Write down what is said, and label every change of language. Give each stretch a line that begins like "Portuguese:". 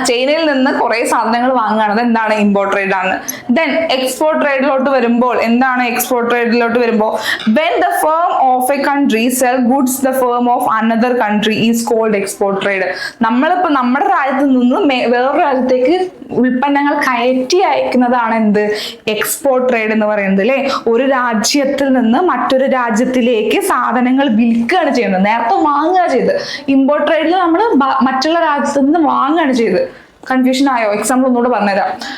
Malayalam: ചൈനയിൽ നിന്ന് കുറെ സാധനങ്ങൾ വാങ്ങുകയാണ്, അത് എന്താണ്? ഇമ്പോർട്ട് ട്രേഡ് ആണ്. ദെൻ എക്സ്പോർട്ട് ട്രേഡിലോട്ട് വരുമ്പോൾ എന്താണ്? എക്സ്പോർട്ട് ട്രേഡിലോട്ട് വരുമ്പോൾ
English: when the firm of a country sell goods the firm of another country is called export trade.
Malayalam: നമ്മളിപ്പോ നമ്മുടെ രാജ്യത്ത് നിന്ന് വേറൊരു രാജ്യത്തേക്ക് ഉൽപ്പന്നങ്ങൾ കയറ്റി അയക്കുന്നതാണ് എന്ത്? എക്സ്പോർട്ട് ട്രേഡ് എന്ന് പറയുന്നത് അല്ലെ. ഒരു രാജ്യത്തിൽ നിന്ന് മറ്റൊരു രാജ്യത്തിലേക്ക് സാധനങ്ങൾ വിൽക്കുകയാണ് ചെയ്യുന്നത്, നേരത്തെ വാങ്ങുക ചെയ്ത്. ഇമ്പോർട്ട് ട്രേഡിൽ നമ്മൾ മറ്റുള്ള രാജ്യത്ത് നിന്ന് വാങ്ങുകയാണ് ചെയ്ത്. കൺഫ്യൂഷൻ ആയോ? എക്സാമ്പിൾ ഒന്നുകൂടെ പറഞ്ഞുതരാം.